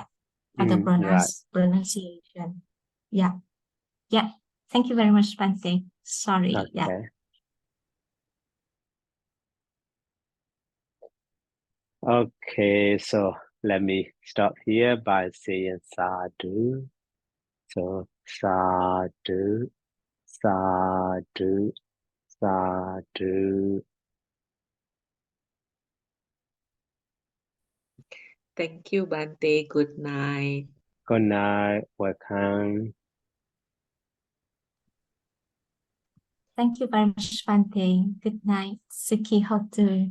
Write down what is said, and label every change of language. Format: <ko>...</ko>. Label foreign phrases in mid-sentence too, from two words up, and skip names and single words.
<en>For the pronunciation. Yeah. Thank you very much, Bante. Sorry. Okay. Yeah. Okay, so let me stop here by saying sadhu. So</en> <pi>sadhu, sadhu, sadhu.</pi> <en>Thank you, Bante. Good night. Good night. Welcome. Thank you very much, Bante. Good night.</en> <pi>Sukhi Hotu.</pi>